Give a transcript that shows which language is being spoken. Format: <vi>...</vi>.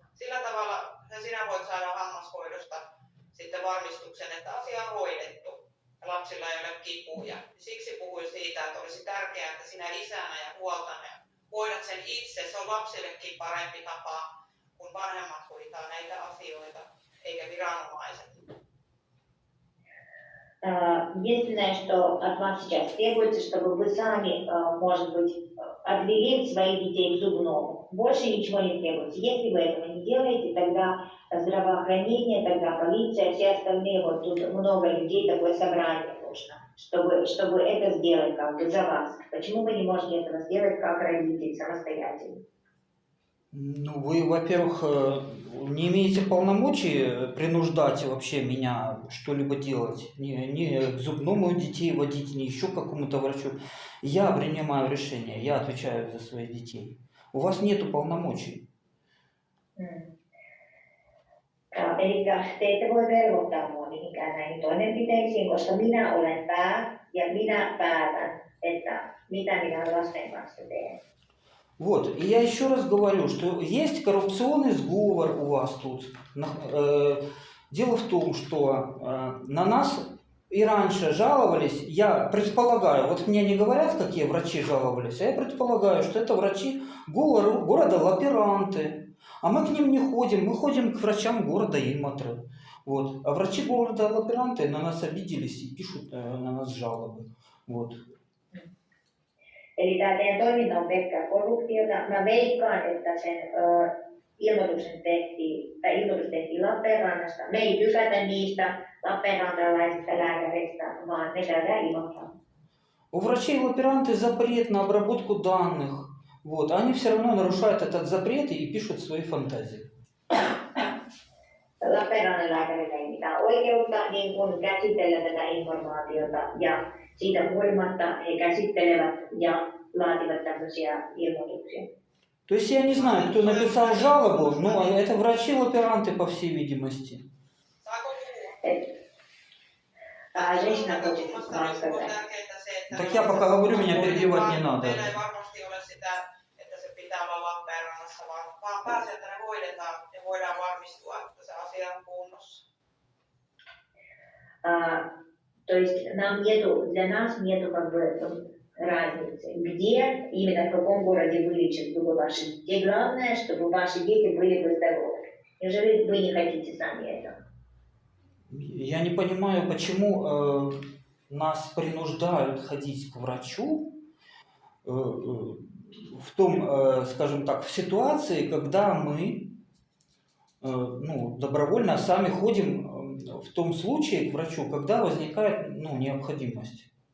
<fi>Sillä tavalla sinä voit saada hammashoidosta sitten varmistuksen, että asia on hoidettu. ja lapsilla ei ole kipuja. Siksi puhuin siitä, että olisi tärkeää, että sinä isänä ja huoltana hoidat sen itse. Se on lapsillekin parempi tapa, kun vanhemmat hoitaa näitä asioita, eikä viranomaiset.</fi> <ru>Единственное, что от вас сейчас требуется, чтобы вы сами, может быть, отвели своих детей к зубному. Больше ничего не требуется. Если вы этого не делаете, тогда здравоохранение, тогда полиция, все остальные, вот тут много людей, такое собрание нужно, чтобы это сделать как бы за вас. Почему вы не можете этого сделать как родитель самостоятельно? Ну, вы, во-первых, не имеете полномочий принуждать вообще меня что-либо делать, ни к зубному детей водить, ни еще к какому-то врачу. Я принимаю решение, я отвечаю за своих детей. У вас нету полномочий.</ru> <fi>Eli te ette voi velvoittaa minua mihinkään näihin toimenpiteisiin, koska minä olen pää ja minä päätän, että mitä minä lasten kanssa teen.</fi> <ru>Вот, и я еще раз говорю, что есть коррупционный сговор у вас тут. Дело в том, что на нас и раньше жаловались, я предполагаю, вот мне не говорят, какие врачи жаловались, а я предполагаю, что это врачи города Лаперанты. А мы к ним не ходим, мы ходим к врачам города Иматры. Вот. А врачи города Лаперанты на нас обиделись и пишут на нас жалобы. Вот.</ru> <fi>Eli tämä teidän toiminta on pelkkää korruptiota. Mä veikkaan, että sen ilmoitus tehtiin Lappeenrannasta. Me ei tykätä niistä lappeenrantalaisista lääkäreistä, vaan ne käydään Imatraan.</fi> <ru>У врачей Лаперанты запрет на обработку данных. Вот. Они все равно нарушают этот запрет и пишут свои фантазии.</ru> <fi>Lappeenrannan lääkärillä ei mitään oikeutta niin kuin käsitellä tätä informaatiota ja siitä huolimatta he käsittelevät ja laativat tämmöisiä ilmoituksia.</fi> <ru>То есть я не знаю, кто написал жалобу, но это врачи-лаперанты, по всей видимости.</ru> <fi>Saako puhua?</fi> <ru>Женщина хочет вам сказать. Так я пока говорю, меня перебивать не надо.</ru> <fi>Meillä ei varmasti ole sitä, että se pitää olla Lappeenrannassa, vaan pääsee, että ne hoidetaan ja voidaan varmistua, että se asia on kunnossa.</fi> <ru>То есть для нас нету как бы разницы, где, именно в каком городе вы лечите зубы ваши детей. Главное, чтобы ваши дети были бы здоровы. Неужели вы не хотите сами этого? Я не понимаю, почему нас принуждают ходить к врачу в том, скажем так, в ситуации, когда мы добровольно сами ходим в том случае к врачу, когда возникает необходимость.</ru>